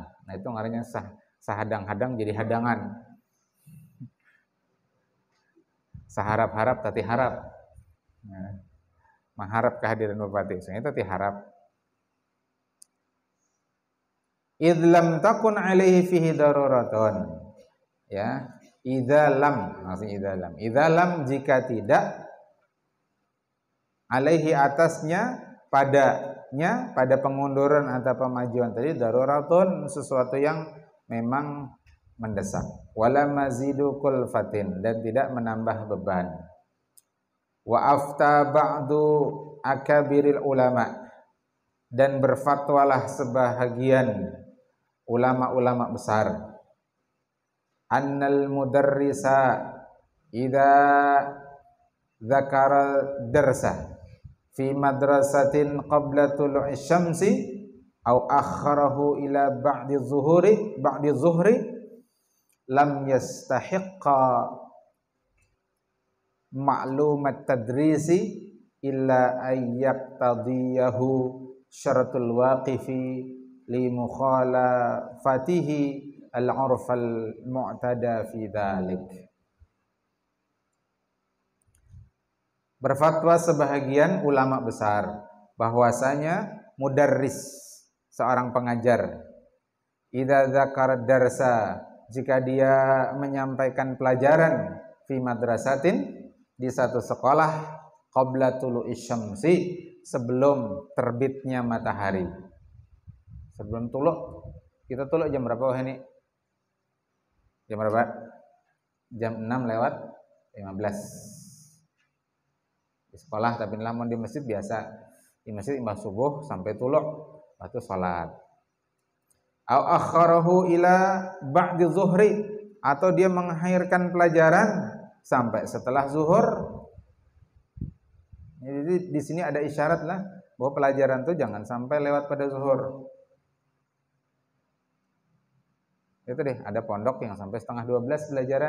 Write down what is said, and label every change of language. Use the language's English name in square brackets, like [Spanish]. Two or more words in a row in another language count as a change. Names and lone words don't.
[Banjar] Nah itu ngarannya sahadang-hadang jadi hadangan. Saharap-harap tati harap. [Indonesian] Nah, mengharap kehadiran bupati, soalnya [Banjar] tati harap. [Arabic] إذا لم تكن عليه فيه ضرورة. Ya, إذا لم, [Indonesian] maksudnya [Arabic] إذا لم [Indonesian] jika tidak alaihi atasnya pada tidaknya pada pengunduran atau pemajuan tadi daruratun, sesuatu yang memang mendesak. [Arabic] ولا مزيد كلفة, [Indonesian] dan tidak menambah beban. [Arabic] وأفتى بعض أكابر العلماء, [Indonesian] dan berfatwalah sebahagian ulama-ulama besar, [Arabic] أن المدرس إذا ذكر درسا في مدرسة قبل طلوع الشمس أو أخره إلى بعد الظهر لم يستحق معلوم التدريس إلا أن يقتضيه شرط الواقف لمخالفته العرف المعتاد في ذلك. [Indonesian] Berfatwa sebahagian ulama besar bahwasanya mudarris, seorang pengajar, [Arabic] إذا ذكر درسا, [Indonesian] jika dia menyampaikan pelajaran, [Arabic] في مدرسة, [Indonesian] di satu sekolah, [Arabic] قبل طلوع الشمس, [Indonesian] sebelum terbitnya matahari. Sebelum tuluk, kita tuluk jam berapa ini? Jam berapa? Jam 6 lewat 15. Di sekolah, tapi lamun di masjid biasa. Di masjid imbah subuh sampai tuluk, waktu salat. [Arabic] أو أخره إلى بعد الظهر, [Indonesian] atau dia mengakhirkan pelajaran sampai setelah zuhur. Jadi di sini ada isyarat lah bahwa pelajaran itu jangan sampai lewat pada zuhur. Itu deh, ada pondok yang sampai setengah 12 pelajaran.